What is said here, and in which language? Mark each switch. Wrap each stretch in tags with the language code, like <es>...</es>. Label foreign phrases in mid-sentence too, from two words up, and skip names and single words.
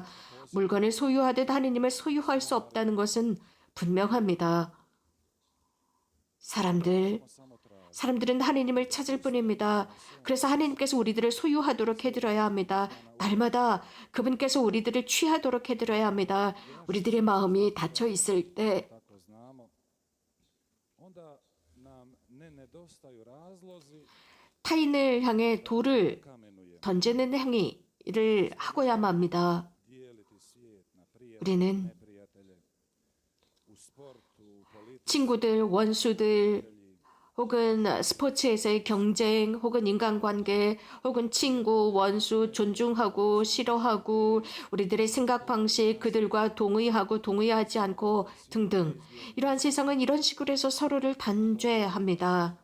<ko>물건을 소유하듯 하느님을 소유할 수 없다는 것은 분명합니다. 사람들, 사람들은 하느님을 찾을 뿐입니다. 그래서 하느님께서 우리들을 소유하도록 해드려야 합니다. 날마다 그분께서 우리들을 취하도록 해드려야 합니다. 우리들의 마음이 닫혀 있을 때</ko> <hr>tako znamo, onda nam ne nedostaju razlozi</hr> <ko>타인을 향해 돌을</ko> <hr>kamenuje</hr> <ko>던지는 행위를 하고야만 합니다.</ko> <hr>dijeliti svijet na prijatelje,</hr> <ko>우리는</ko> <hr>neprijatelje, u sportu, politici,</hr> <ko>친구들, 원수들, 혹은 스포츠에서의 경쟁, 혹은 인간관계, 혹은 친구, 원수, 존중하고 싫어하고 우리들의 생각 방식, 그들과 동의하고 동의하지 않고 등등. 이러한 세상은 이런 식으로 해서 서로를 단죄합니다.</ko>